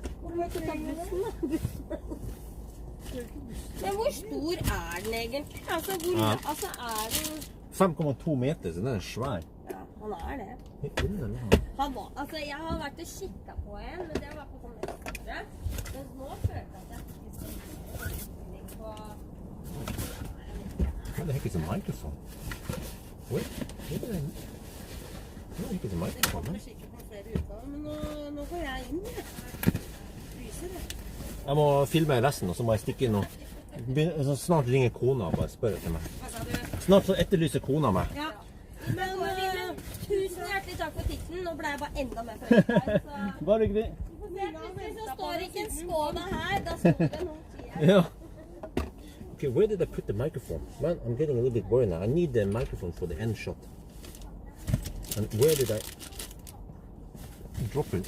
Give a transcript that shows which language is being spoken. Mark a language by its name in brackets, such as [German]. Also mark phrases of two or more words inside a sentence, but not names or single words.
[Norwegian] Hvor må jeg ikke ta bussen, da? Men hvor stor er den egentlig? Altså, Ja. altså er den... 5,2 meter, så den er svær. Ja, han er det. Underlig. Han var, altså, jeg har vært og kikket på en, men det var på sånn ekstra. Men nå følte jeg at jeg ikke skal på... [English] What the heck is a microphone? Wait, what the heck is a [Norwegian] Det [English] microphone? [Norwegian] kommer sikkert på flere utgaver, men nå går jeg inn, jeg. Fryser det. Jeg må filme resten, og så må jeg stikke inn og så snart ringer kona og bare spør etter meg. Hva sa du? Snart så etterlyser kona meg. Ja. Men tusen hjertelig takk for tipsen. Nå ble jeg bare enda mer forelska her, så... Bare ikke det? Plutselig så står ikke en Skåne her, da står det noen tider. Ja. [English] Okay, where did I put the microphone? Man, I'm getting a little bit worried now. I need the microphone for the end shot. And where did I drop it?